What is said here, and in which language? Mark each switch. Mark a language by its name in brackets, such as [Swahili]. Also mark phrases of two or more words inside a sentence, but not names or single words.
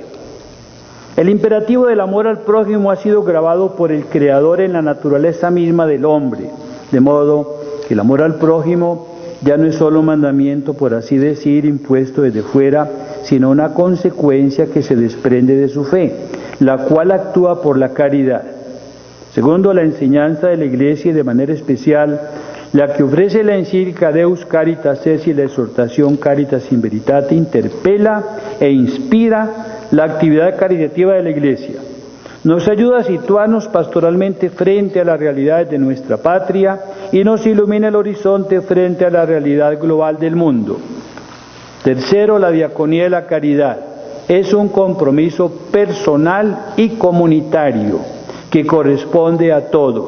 [Spanish] El imperativo del amor al prójimo ha sido grabado por el Creador en la naturaleza misma del hombre, de modo que el amor al prójimo ya no es solo un mandamiento, por así decir, impuesto desde fuera, sino una consecuencia que se desprende de su fe, la cual actúa por la caridad. Segundo, la enseñanza de la Iglesia y de manera especial la que ofrece la encíclica Deus Caritas Es y la exhortación Caritas in Veritate interpela e inspira la actividad caritativa de la Iglesia. Nos ayuda a situarnos pastoralmente frente a las realidades de nuestra patria y nos ilumina el horizonte frente a la realidad global del mundo. Tercero, la diaconía de la caridad es un compromiso personal y comunitario que corresponde a todos.